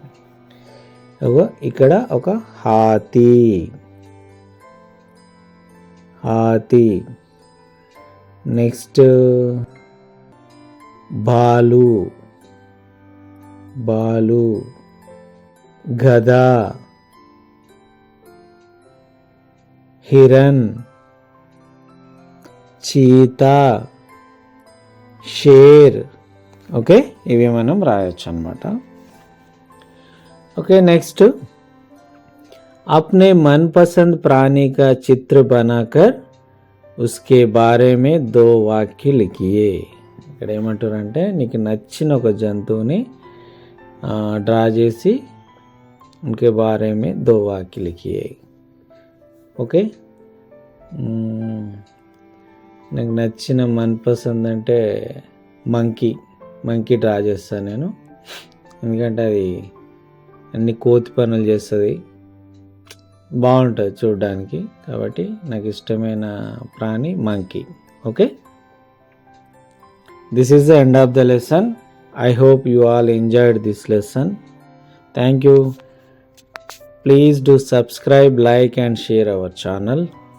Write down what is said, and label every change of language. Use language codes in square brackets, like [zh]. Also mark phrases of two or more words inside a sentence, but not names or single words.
[te] ఇక్కడ ఒక హాతీ, నెక్స్ట్ బాలు, [hi] गधा, हिरन, चीता, शेर. [te] ఓకే, ఇవి మనం రాయొచ్చు అన్నమాట. ఓకే, నెక్స్ట్, [hi] अपने मनपसंद प्राणी का चित्र बनाकर उसके बारे में 2 वाक्य लिखिए. [te] ఇక్కడ ఏమంటారంటే నీకు నచ్చిన ఒక జంతువుని డ్రా చేసి [hi] उनके बारे में 2 वाक्य लिखिए. [te] ఓకే, నాకు నచ్చిన మనపసంద్ అంటే మంకీ డ్రా చేస్తాను నేను, ఎందుకంటే అది అన్ని కోతి పనులు చేస్తుంది, బాగుంటుంది చూడడానికి, కాబట్టి నాకు ఇష్టమైన ప్రాణి మంకీ. ఓకే, [en] This is the end of the lesson. I hope you all enjoyed this lesson. Thank you. Please do subscribe, like and share our channel.